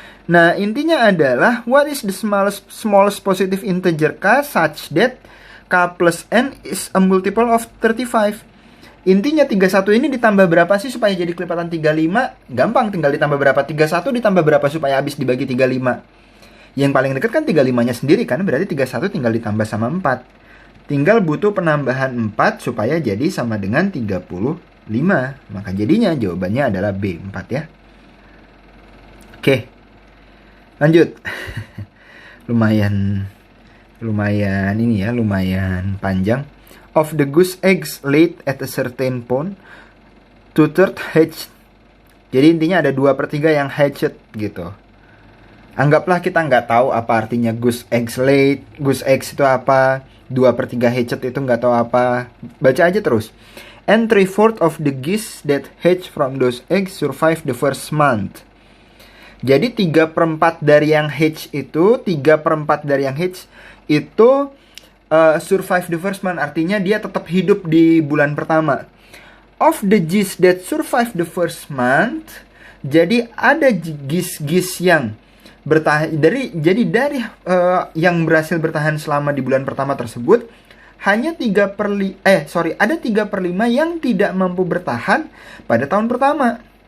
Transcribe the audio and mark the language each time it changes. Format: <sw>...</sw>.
<id>Nah, intinya adalah,</id> <en>what is the smallest positive integer k such that k plus n is a multiple of 35?</en> <id>Intinya 31 ini ditambah berapa sih supaya jadi kelipatan 35? Gampang, tinggal ditambah berapa? 31 ditambah berapa supaya habis dibagi 35? Yang paling dekat kan 35-nya sendiri kan, berarti 31 tinggal ditambah sama 4. Tinggal butuh penambahan 4 supaya jadi sama dengan 35. Maka jadinya jawabannya adalah B, 4 ya. Oke. Lanjut. lumayan ini ya, lumayan panjang.</id> <en>Of the goose eggs laid at a certain point, 2/3 hatched.</en> <id>Jadi intinya ada 2/3 yang hatched gitu. Anggaplah kita nggak tahu apa artinya goose eggs laid, goose eggs itu apa, 2/3 hatched itu nggak tahu apa. Baca aja terus.</id> <en>And 3/4 of the geese that hatch from those eggs survive the first month.</en> <id>Jadi 3/4 dari yang hatch itu, 3/4 dari yang hatch itu</id> <en>survive the first month.</en> <id>Artinya dia tetap hidup di bulan pertama.</id> <en>Of the geese that survive the first month,</en> <id>jadi ada geese yang bertahan dari yang berhasil bertahan selama di bulan pertama tersebut, hanya ada 3/5 yang tidak mampu bertahan pada tahun pertama.</id>